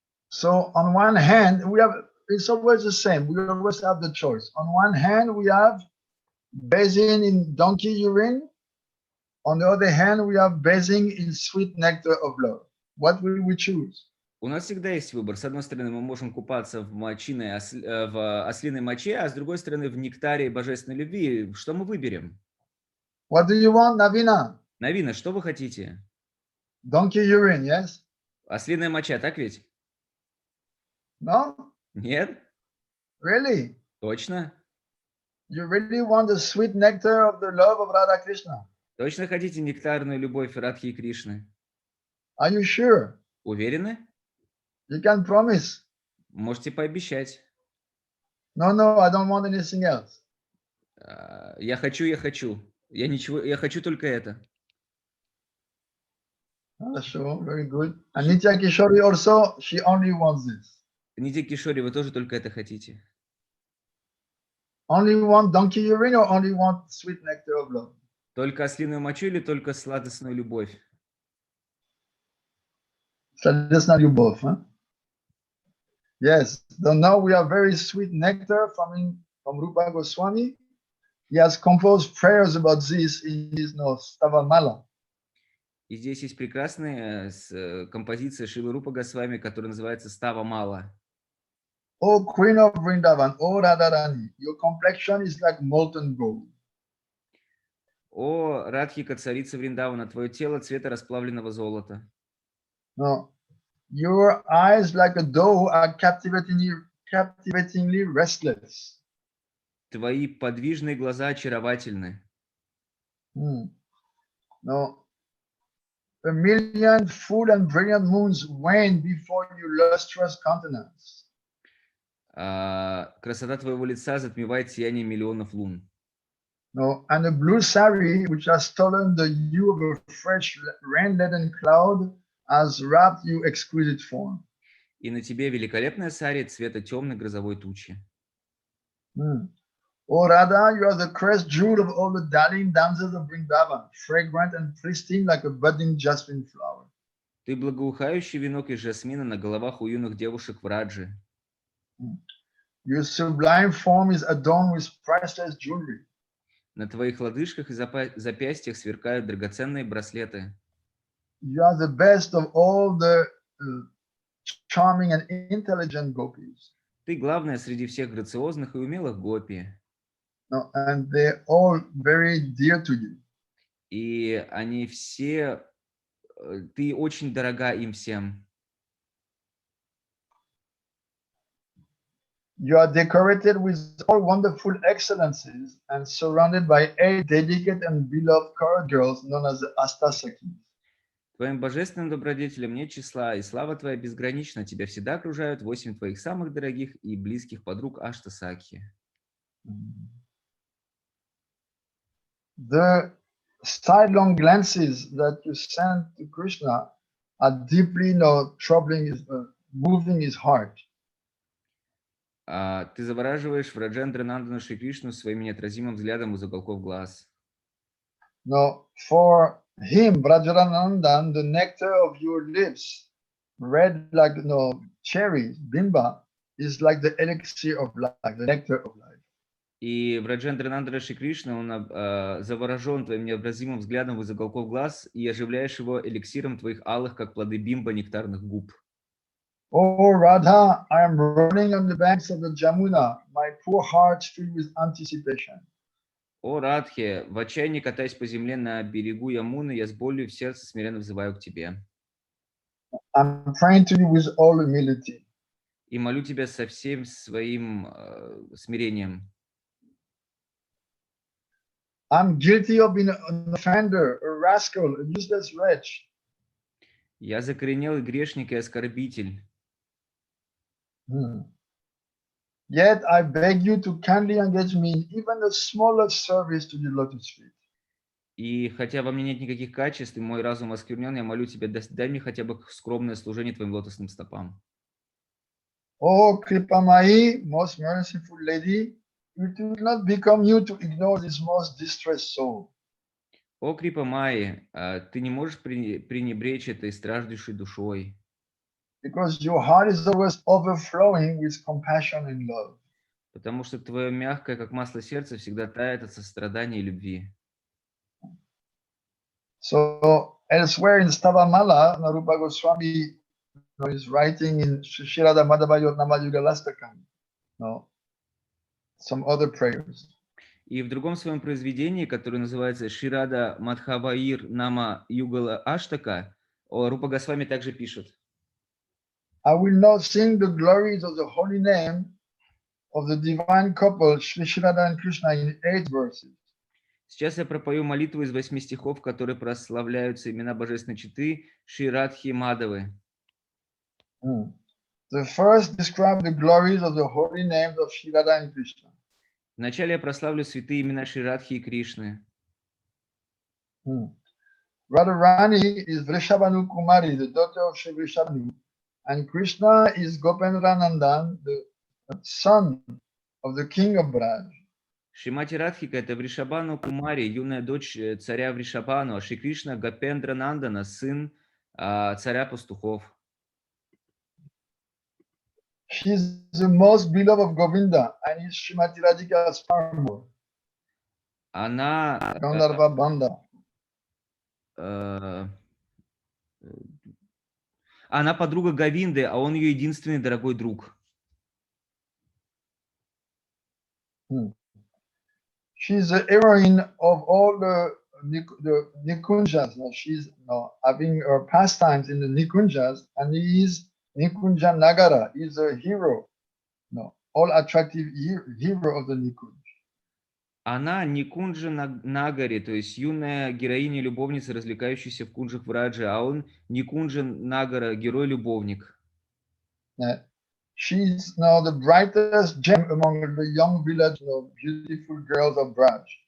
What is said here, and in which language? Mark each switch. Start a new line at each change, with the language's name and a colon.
English: So on one hand, it's always the same. We always have the choice. On one hand, we have bathing in donkey urine. On the other hand, we have bathing in sweet nectar of love. What will we choose?
Russian: У нас всегда есть выбор. С одной стороны, мы можем купаться в ослиной моче, а с другой стороны, в нектаре божественной любви. Что мы выберем?
English: What do you want, Navina?
Russian: Навина, что вы хотите?
English: Donkey urine, yes?
Russian: Ослиная моча, так ведь?
English: No?
Russian: Нет?
English: Really?
Russian: Точно?
English: You really want the sweet nectar of the love of Radha Krishna?
Russian: Точно хотите нектарную любовь Радхи и Кришны?
English: Are you sure?
Russian: Уверены?
English: You can promise.
Russian: Можете пообещать.
English: No, I don't want anything else.
Russian: Я хочу. Я хочу только это.
English: Sure, very good. And Nitya Kishori also, she only wants this.
Russian: Нитя Кишори, вы тоже только это хотите?
English: Only want donkey urine or only want sweet nectar of love?
Russian: Только ослиную мочу или только сладостную любовь?
English: Sladhisna
Russian: любовь,
English: huh? Yes. So now we have very sweet nectar from Rupa Goswami. He has composed prayers about this in his Stavamala.
Russian: И здесь есть прекрасная композиция Шрилы Рупа Госвами, которая называется «Става Мала».
English: Oh, Queen of Vrindavan, oh Radharani, your complexion is like molten gold.
Russian: О, Радхика, царица Вриндавана, твое тело цвета расплавленного золота.
English: No, your eyes like a doe are captivatingly restless.
Russian: Твои подвижные глаза очаровательны.
English: No, a million full and brilliant moons wane before your lustrous countenance.
Russian: Красота твоего лица затмевает сияние миллионов лун.
English: No, and a blue sari, which has stolen the hue of a fresh rain-laden cloud, has wrapped you exquisite form.
Russian: И на тебе великолепная сари цвета темной грозовой тучи.
English: Oh Radha, you are the crest jewel of all the darling damsels of Vrindavan, fragrant and pristine like a budding jasmine flower.
Russian: Ты благоухающий венок из жасмина на головах у юных девушек в Раджи.
English: Your sublime form is adorned with priceless jewelry.
Russian: На твоих лодыжках и запястьях сверкают драгоценные браслеты.
English: You are the best of all the charming and intelligent gopis.
Russian: Ты главная среди всех грациозных и умелых гопи.
English: No, and they're all very dear to you.
Russian: И они все, ты очень дорога им всем.
English: You are decorated with all wonderful excellences and surrounded by 8 dedicated and beloved choir girls known as the Astasakis.
Russian: Твоим божественным добродетелям нет числа, и слава твоя безгранична. Тебя всегда окружают 8 твоих самых дорогих и близких подруг Аштасакхи.
English: The sidelong glances that you send to Krishna are deeply troubling, moving his heart.
Russian: Ты завораживаешь Враджендра Нандану Шри Кришну своим неотразимым взглядом из уголков глаз.
English: No, for him, Vrajaranandan, the nectar of your lips, red like cherries, bimba, is like the elixir of life, the nectar of life.
Russian: И Враджендра Нандана Шри Кришна, он заворожен твоим неотразимым взглядом из уголков глаз и оживляешь его эликсиром твоих алых, как плоды бимба, нектарных губ.
English: Oh Radha, I am running on the banks of the Jamuna, my poor heart filled with anticipation.
Russian: О Радхе, в отчаянии катаясь по земле на берегу Ямуны, я с болью в сердце смиренно взываю к тебе.
English: I'm praying to you with all humility.
Russian: И молю тебя со всем своим смирением.
English: I'm guilty of being an offender, a rascal, a useless wretch.
Russian: Я закоренелый грешник и оскорбитель.
English: Yet I beg you to kindly engage me in even the smallest service to the lotus feet.
Russian: И хотя во мне нет никаких качеств, и мой разум осквернен, я молю тебя, дай мне хотя бы скромное служение твоим лотосным стопам.
English: Oh, Kripamai, most merciful lady, it will not become you to ignore this most distressed soul.
Russian: О, Крипа Майи, ты не можешь пренебречь этой страждущей душой,
English: Because your heart is always overflowing with compassion and love.
Russian: потому что твое мягкое, как масло сердце, всегда тает от сострадания и любви.
English: So elsewhere in Stavamala, Narupa Goswami is writing in Shirada Madhavayotnama Yugalastakam, some other prayers.
Russian: И в другом своем произведении, которое называется Ширада Мадхаваир Нама Югала Аштака, Рупа Госвами также пишет:
English: I will now sing the glories of the holy name of the divine couple Shri Shirada and Krishna in 8 verses.
Russian: Сейчас я пропою молитву из 8 стихов, которые прославляются имена божественной четы Шри Радхи Мадавы.
English: The first describe the glories of the holy names of Shri Radha and Krishna.
Russian: Вначале я прославлю святые имена Шри Радхи и Кришны.
English: Radharani is Vrishabhanu Kumari, the daughter of Shri Vrishabhanu, and Krishna is Gopendranandan, the son of the king of Braj.
Russian: Шримати Радхика — это Вришабану Кумари, юная дочь царя Вришабану, а Шри Кришна — Гопендра Нандана, сын царя пастухов.
English: She is the most beloved of Govinda and is Srimati Radhika's paramour.
Russian: Она
English: Gandharva Banda.
Russian: Она подруга Говинды, а он ее единственный дорогой друг.
English: She is the heroine of all the Nikunjas. She's having her pastimes in the Nikunjas, and he is Nikunja Nagara. He's a hero, all attractive hero of the Nikunj.
Russian: Она Никунджа Нагари, то есть юная героиня-любовница, развлекающаяся в кунджах Враджи, а он Никунджа Нагара, герой-любовник.
English: She's now the brightest gem among the young village of beautiful girls of Braj.